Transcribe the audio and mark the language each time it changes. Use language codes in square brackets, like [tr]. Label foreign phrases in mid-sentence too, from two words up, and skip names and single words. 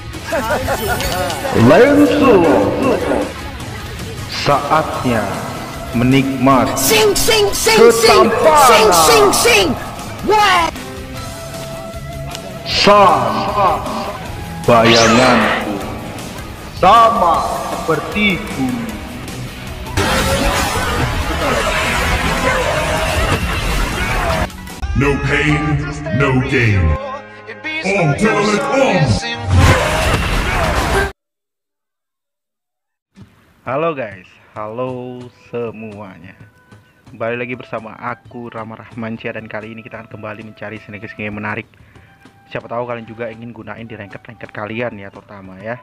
[id] Lensu, saatnya menikmati Sing sing sing sing sing sing sing. What? sang bayanganku sama sepertiku. [en] No pain, no gain. [id] Om Toilet Om! Halo guys, halo semuanya. Kembali lagi bersama aku Rama Rahmansyah, dan kali ini kita akan kembali mencari snake-snake yang menarik. Siapa tahu kalian juga ingin gunain di ranked kalian ya, terutama ya.